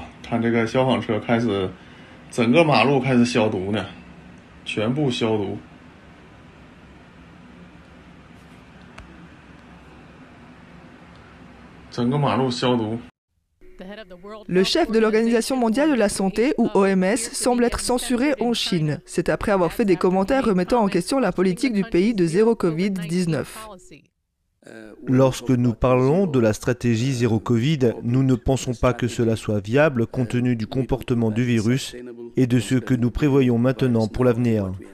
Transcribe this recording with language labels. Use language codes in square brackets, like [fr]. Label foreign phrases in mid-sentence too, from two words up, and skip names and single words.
[zh] 看这个消防车开始，整个马路开始消毒呢，全部消毒。整个马路消毒。 [fr] Le chef de l'Organisation mondiale de la santé, ou OMS, semble être censuré en Chine. C'est après avoir fait des commentaires remettant en question la politique du pays de zéro Covid-19. Lorsque nous parlons de la stratégie zéro Covid, nous ne pensons pas que cela soit viable compte tenu du comportement du virus et de ce que nous prévoyons maintenant pour l'avenir.